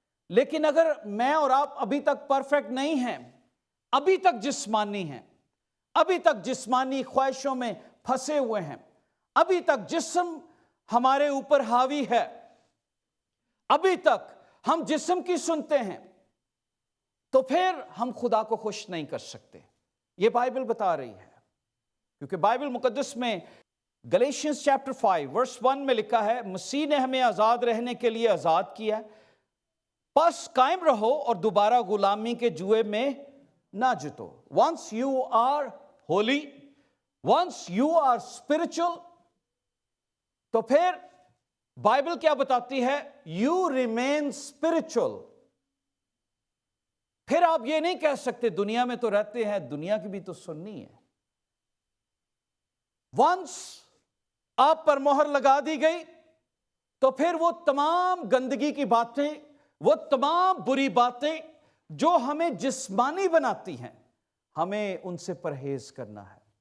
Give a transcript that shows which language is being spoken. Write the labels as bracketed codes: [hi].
[ur] لیکن اگر میں اور آپ ابھی تک پرفیکٹ نہیں ہیں, ابھی تک جسمانی ہیں, ابھی تک جسمانی خواہشوں میں پھنسے ہوئے ہیں, ابھی تک جسم ہمارے اوپر حاوی ہے, ابھی تک ہم جسم کی سنتے ہیں, تو پھر ہم خدا کو خوش نہیں کر سکتے. یہ بائبل بتا رہی ہے. کیونکہ بائبل مقدس میں گلیشینز چیپٹر 5 ورس 1 میں لکھا ہے, مسیح نے ہمیں آزاد رہنے کے لیے آزاد کیا ہے, پس قائم رہو اور دوبارہ غلامی کے جوئے میں نہ جتو. [en] once you are holy, once you are spiritual, [ur] تو پھر بائبل کیا بتاتی ہے, [en] you remain spiritual. [ur] پھر آپ یہ نہیں کہہ سکتے دنیا میں تو رہتے ہیں, دنیا کی بھی تو سننی ہے. ونس آپ پر مہر لگا دی گئی تو پھر وہ تمام گندگی کی باتیں, وہ تمام بری باتیں جو ہمیں جسمانی بناتی ہیں, ہمیں ان سے پرہیز کرنا ہے.